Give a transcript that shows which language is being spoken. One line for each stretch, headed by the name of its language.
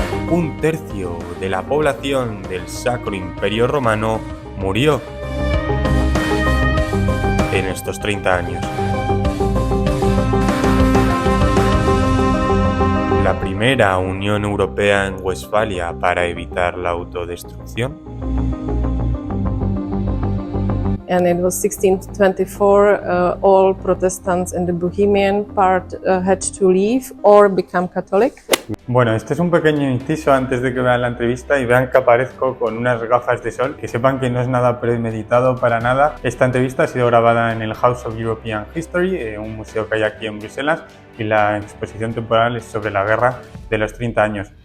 Spanish: Un tercio de la población del Sacro Imperio Romano murió en estos 30 años. La primera Unión Europea en Westfalia para evitar la autodestrucción.
English: And it was 1624, all Protestants in the Bohemian part had to leave or become Catholic.
Spanish: Bueno, este es un pequeño inciso antes de que vean la entrevista y vean que aparezco con unas gafas de sol, que sepan que no es nada premeditado para nada. Esta entrevista ha sido grabada en el House of European History, un museo que hay aquí en Bruselas, y la exposición temporal es sobre la guerra de los 30 años.